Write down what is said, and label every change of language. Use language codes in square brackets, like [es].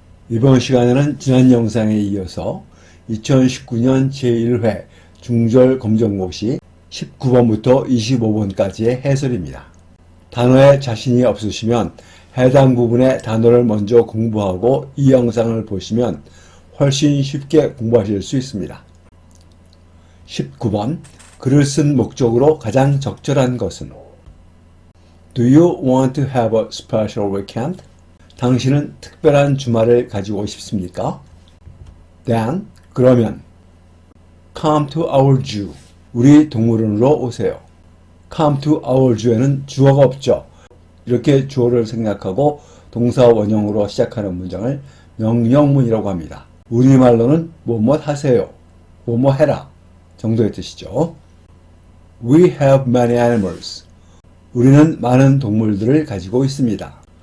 [ko] 이번 시간에는 지난 영상에 이어서 2019년 제1회 중절 검정고시 19번부터 25번까지의 해설입니다. 단어에 자신이 없으시면 해당 부분의 단어를 먼저 공부하고 이 영상을 보시면 훨씬 쉽게 공부하실 수 있습니다. 19번 글을 쓴 목적으로 가장 적절한 것은 [en] Do you want to have a special weekend? [ko] 당신은 특별한 주말을 가지고 싶습니까? [en] Then, [ko] 그러면 [en] Come to our zoo. [ko] 우리 동물원으로 오세요. [en] Come to our zoo [ko] 에는 주어가 없죠. 이렇게 주어를 생략하고 동사 원형으로 시작하는 문장을 명령문이라고 합니다. 우리말로는 뭐뭐 하세요, 뭐뭐 해라 정도의 뜻이죠. [en] We have many animals. [ko] 우리는 많은 동물들을 가지고 있습니다.